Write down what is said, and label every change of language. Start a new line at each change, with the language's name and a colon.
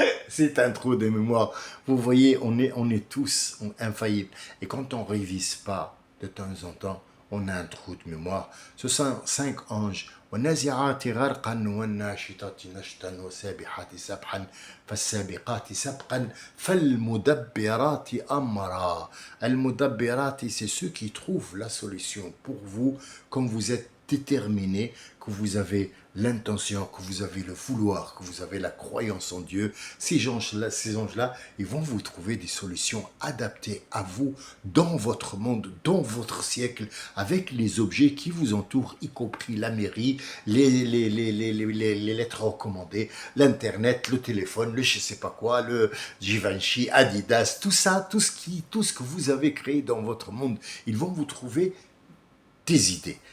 French: C'est un trou de mémoire. Vous voyez, on est tous infaillibles. Et quand on ne révise pas de temps en temps, on a un trou de mémoire. Ce sont 5 anges.
Arabic: والنازعات غرقا والناشطات نشطا والسابحات سبحا فالسابقات سبقا فالمدبرات أمرا.
French: المدبرات, c'est ceux qui trouvent la solution pour vous quand vous êtes déterminé, que vous avez l'intention, que vous avez le vouloir, que vous avez la croyance en Dieu. Ces anges-là, ils vont vous trouver des solutions adaptées à vous, dans votre monde, dans votre siècle, avec les objets qui vous entourent, y compris la mairie, les lettres recommandées, l'internet, le téléphone, le je sais pas quoi, le Givenchy, Adidas, tout ça, tout ce que vous avez créé dans votre monde, ils vont vous trouver des idées.